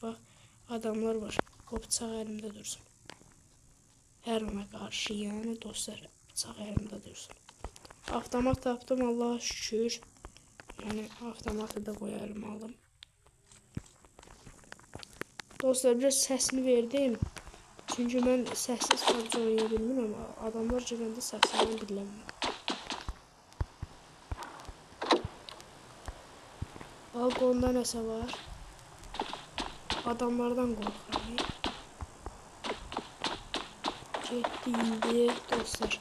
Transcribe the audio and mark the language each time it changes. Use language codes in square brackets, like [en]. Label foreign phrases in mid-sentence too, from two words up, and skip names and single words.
[az] Bax, adamlar var. O bıçaq əlimdə dursun. Hər ona qarşı yəni dostlar bıçaq əlimdə dursun. Avtomat tapdım Allah'a şükür. Yəni avtomatı da qoyarım alım. [tr] Dostlar biraz sesini verdim. Çünkü ben sessiz PUBG oynayabilirim ama [az] adamlar girəndə səsindən biləmir. Balkonda nəsə var. Adamlardan qorxuram. Getdi indi dostlar.